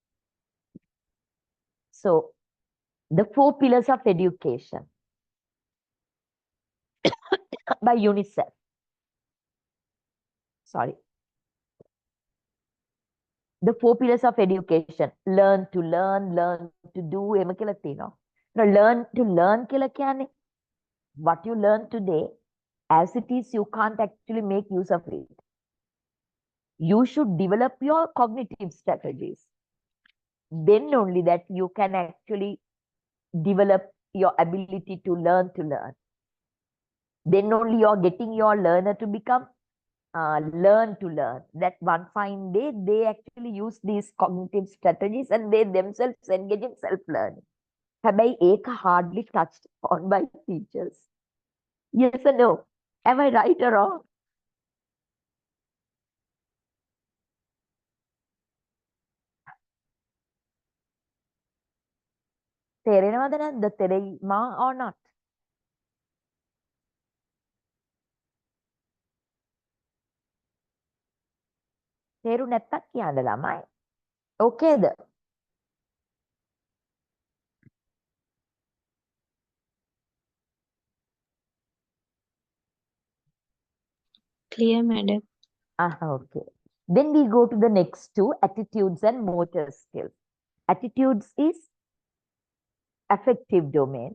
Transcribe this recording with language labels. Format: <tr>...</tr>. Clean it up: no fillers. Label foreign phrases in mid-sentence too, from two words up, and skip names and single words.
<en>So, the 4 pillars of education by UNICEF. Sorry. The 4 pillars of education. Learn to learn, learn to do.</en> <si>එහෙම කියලා තියෙනවා.</si> <en>Now, learn to learn</en> <si>කියලා කියන්නේ</si> <en>what you learn today, as it is, you can't actually make use of it. You should develop your cognitive strategies. Then only that you can actually develop your ability to learn to learn. Then only you're getting your learner to become learn to learn. That one fine day, they actually use these cognitive strategies and they themselves engage in self-learning.</en> <si>හැබැයි ඒක</si> <en>hardly touched on by teachers. Yes or no? Am I right or wrong?</en> <si>තේරෙනවද නැද්ද? තේරෙයිමා</si> <en>or not?</en> <si>තේරු නැත්තක් කියන්න ළමයි. Okay ද?</si> <en>Clear, madam. Okay. Then we go to the next 2, attitudes and motor skills. Attitudes is affective domain.</en>